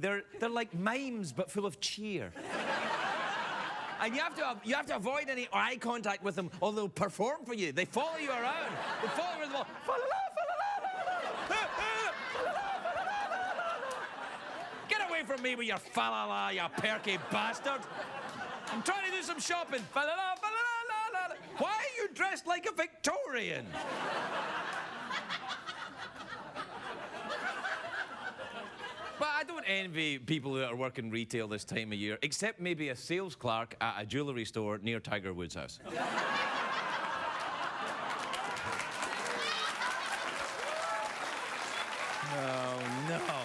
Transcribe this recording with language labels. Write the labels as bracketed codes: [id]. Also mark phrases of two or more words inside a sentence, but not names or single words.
[en] They're like mimes, but full of cheer. And you have to avoid any eye contact with them, or they'll perform for you. They follow you around. They follow you around the wall. Get away from me with your fa-la-la, you perky bastard. I'm trying to do some shopping. Fa-la-la, fa-la-la-la-la. Why are you dressed like a Victorian? But I don't envy people that are working retail this time of year, except maybe a sales clerk at a jewellery store near Tiger Woods' house. Oh, no.